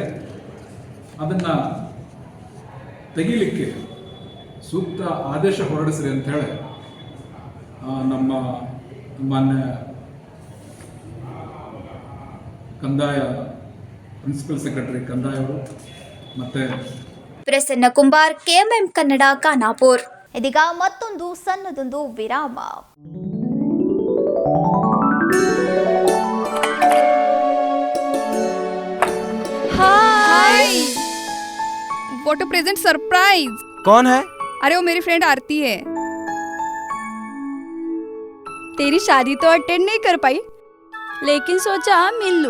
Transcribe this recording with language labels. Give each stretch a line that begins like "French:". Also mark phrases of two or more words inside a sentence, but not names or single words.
Kannada: ಅದನ್ನು ತೆಗೀಲಿಕ್ಕೆ ಸೂಕ್ತ ಆದೇಶ ಹೊರಡಿಸ್ರಿ ಅಂಥೇಳಿ ನಮ್ಮ ಮಾನ್ಯ ಕಂದಾಯ
English: principal secretary
Kannada: ಕಂದಾಯ ಅವರು ಮತ್ತೆ ಪ್ರಸನ್ನ ಕುಂಬಾರ್, ಕೆಎಂಎಂ ಕನ್ನಡ, ಖಾನಾಪುರ. ಇದೀಗ ಮತ್ತೊಂದು ಸಣ್ಣದೊಂದು ವಿರಾಮ.
English: hi, what a present surprise.
Hindi: कौन है? अरे वो मेरी फ्रेंड आरती है. तेरी शादी तो अटेंड नहीं कर पाई, लेकिन सोचा मिल लूं.